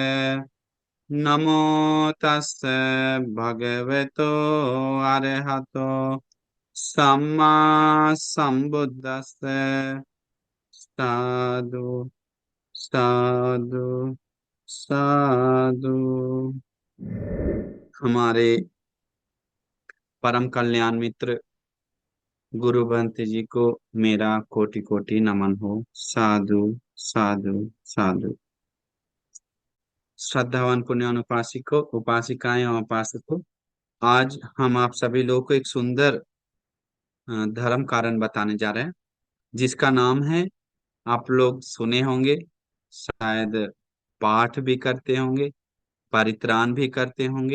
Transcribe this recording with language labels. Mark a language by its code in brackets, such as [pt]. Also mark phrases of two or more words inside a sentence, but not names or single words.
[pi] नमो तस्से भगवतो अरहतो सम्मा सम्बुद्दस्से। साधु साधु साधु। [hi] हमारे परम कल्याण मित्र गुरु बंत जी को मेरा कोटि कोटि नमन हो। [pi] साधु साधु साधु। [hi] श्रद्धावान पुण्य उपासिको उपासिकाएं और उपासकों, आज हम आप सभी लोगों को एक सुंदर धर्म कारण बताने जा रहे हैं, जिसका नाम है, आप लोग सुने होंगे, शायद पाठ भी करते होंगे, परित्राण भी करते होंगे।